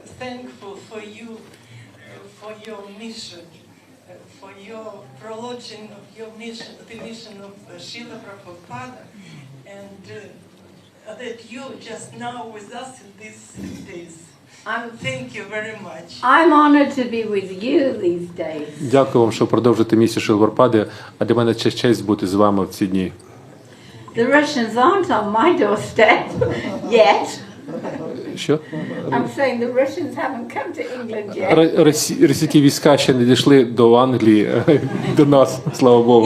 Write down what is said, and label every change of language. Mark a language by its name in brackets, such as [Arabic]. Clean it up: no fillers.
[English] thankful for you, for your mission, for your prolonging of your mission, the mission of Srila Prabhupada, and that you just now with us in these days. Thank you very much. I'm honored to be with you these days. [Ukrainian] Дякую вам, що продовжуєте місію Шилварпади, а для мене честь бути з вами в ці дні. [English] The Russians aren't on my doorstep yet. [Ukrainian] Що? [English] I'm saying the Russians haven't come to England yet. [Ukrainian] Російські війська ще не дійшли до Англії, до нас, слава Богу.